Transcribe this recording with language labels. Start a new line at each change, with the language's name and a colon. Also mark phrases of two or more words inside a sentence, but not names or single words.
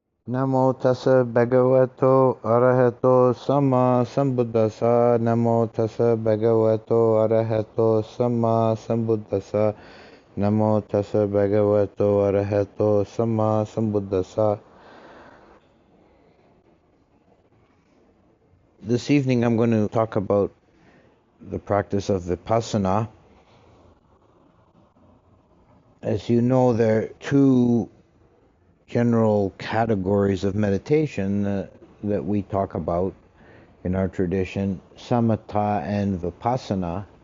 Pali: Namo tassa bhagavato arahato sama sambuddhassa. Namo tassa bhagavato arahato sama sambuddhassa. Namo tassa bhagavato arahato sama sambuddhassa.
English: This evening I'm going to talk about the practice of Vipassana. As you know, there are two general categories of meditation that we talk about in our tradition, samatha and vipassana.